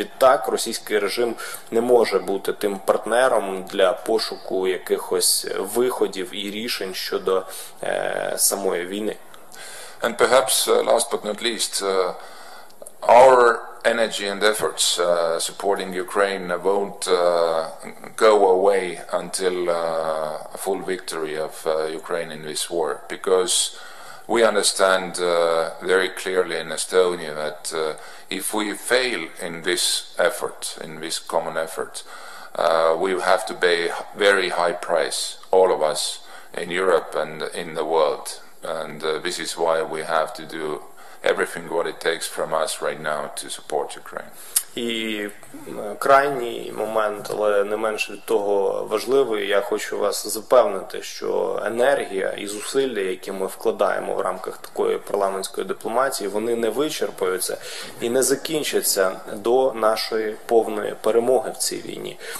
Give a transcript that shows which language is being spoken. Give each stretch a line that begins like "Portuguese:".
Ukrainian: Відтак, російський режим не може бути тим партнером для пошуку якихось виходів і рішень щодо самої війни.
English: And perhaps last but not least, our energy and efforts supporting Ukraine won't go away until a full victory of Ukraine in this war, because we understand very clearly in Estonia that if we fail in this effort, in this common effort, we have to pay very high price, all of us in Europe and in the world, and this is why we have to do everything what it takes from us right now to support Ukraine.
Ukrainian: І крайній момент, але не менше від того важливий, я хочу вас запевнити, що енергія і зусилля, які ми вкладаємо в рамках такої парламентської дипломатії, вони не вичерпаються і не закінчаться до нашої повної перемоги в цій війні.